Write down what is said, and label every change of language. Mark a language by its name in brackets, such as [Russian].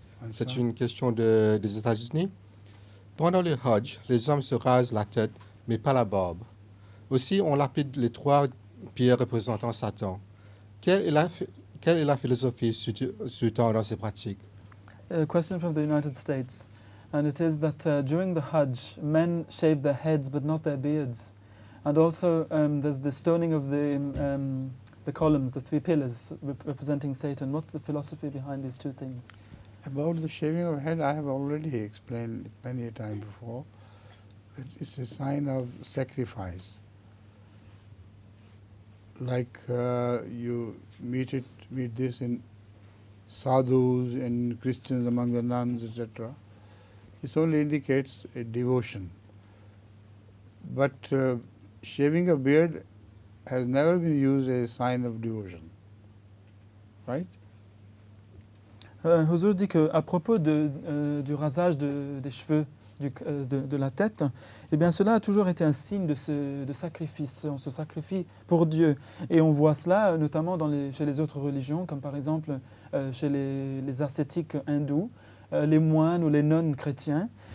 [French] C'est une question des États-Unis. Pendant le Hajj, les hommes se rasent la tête, mais pas la barbe. Aussi, on lapide les 3 pierres représentant Satan. Quelle est la philosophie sous-tendant dans ces pratiques? [English] A question from the United States, and it is that during the Hajj, men shave their heads but not their beards. And also there's the stoning of the columns, the 3 pillars representing Satan. What's the philosophy behind these 2 things? About the shaving of head, I have already explained many a time before that it's a sign of sacrifice. like you meet this in sadhus and Christians among the nuns, etc. This only indicates a devotion. But shaving a beard has never been used as a sign of devotion. Right? [French] Huzur dit qu'à propos du rasage des cheveux de la tête, eh bien cela a toujours été un signe de sacrifice. On se sacrifie pour Dieu. Et on voit cela notamment chez les autres religions, comme par exemple chez les ascétiques hindous, les moines ou les nonnes chrétiens.